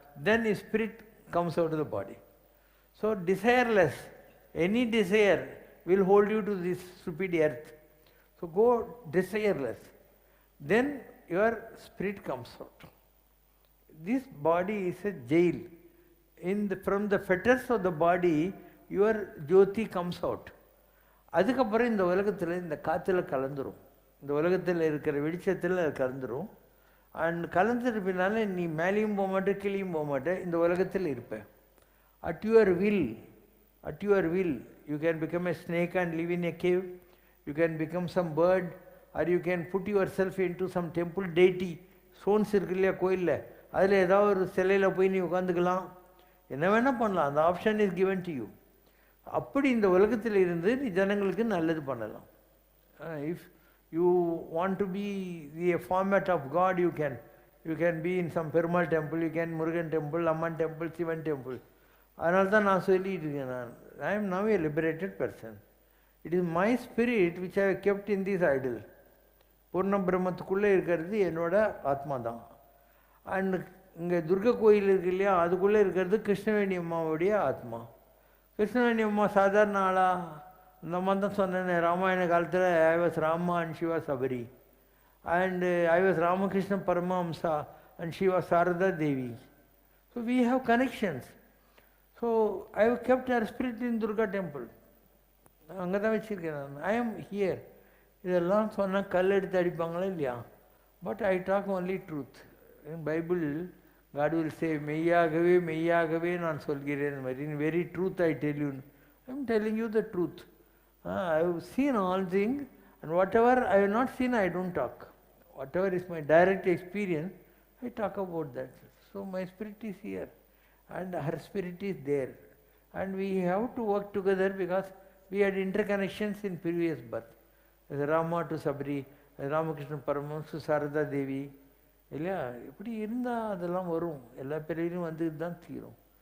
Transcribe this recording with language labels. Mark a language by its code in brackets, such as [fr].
[en] Then his spirit comes out of the body. So desireless, any desire will hold you to this stupid earth. So go desireless. Then your spirit comes out. This body is a jail. From the fetters of the body, your jyoti comes out. [ta] அதுக்கப்புறம் இந்த உலகத்தில் இந்த காற்றுல கலந்துரும், இந்த உலகத்தில் இருக்கிற வெளிச்சத்தில் கலந்துரும். And கலந்துட்டு பின்னால் நீ மேலேயும் போக மாட்டே கீழேயும் போக மாட்டே, இந்த உலகத்தில் இருப்பேன். [en] At your will you can become a snake and live in a cave, you can become some bird, or you can put yourself into some temple deity. [ta] Stones இருக்கு இல்லையா கோயிலில், அதில் ஏதாவது ஒரு சிலையில் போய் நீ உட்காந்துக்கலாம், என்ன வேணால் பண்ணலாம். அந்த option [en] Is given to you. [ta] அப்படி இந்த உலகத்தில் இருந்து நீ ஜனங்களுக்கு நல்லது பண்ணலாம். [en] If you want to be the format of God, you can be in some Perumal temple, you can Murugan temple, Amman temple, Sivan temple. [ta] அதனால தான் நான் சொல்லிட்டு இருக்கேன், [en] I am now a liberated person. It is my spirit which I have kept in this idol. [ta] பூர்ண பிரம்மத்துக்குள்ளே இருக்கிறது என்னோட ஆத்மா தான். அண்ட் இங்கே துர்கா கோயில் இருக்கு இல்லையா, அதுக்குள்ளே இருக்கிறது கிருஷ்ணவேணி அம்மாவுடைய ஆத்மா. கிருஷ்ணவேணி அம்மா சாதாரண ஆளா? இந்த அம்மா தான் சொன்னேன், ராமாயண காலத்தில் [en] I was Rama and she was Sabari, and I was Ramakrishna Paramahamsa and she was Sarada Devi. So we have connections. So I have kept her spirit in Durga temple. [ta] அங்கே தான் வச்சுருக்கேன் நான். [en] I am here. [ta] இதெல்லாம் சொன்னால் கல் எடுத்து அடிப்பாங்களா இல்லையா? [en] But I talk only truth. [ta] Bible [en] God will say, [ta] மெய்யாகவே மெய்யாகவே நான் சொல்கிறேன் மாதிரி. [en] In very truth I tell you. I am telling you the truth. I have seen all things, and whatever I have not seen I don't talk. Whatever is my direct experience, I talk about that. So my spirit is here and her spirit is there, and we have to work together because we had interconnections in previous birth. As Rama to Sabri, as Ramakrishna Paramahamsa to Sarada Devi. [ta] இல்லையா? இப்படி இருந்தால் அதெல்லாம் வரும், எல்லா பேரையும் வந்து தான் தீரும்.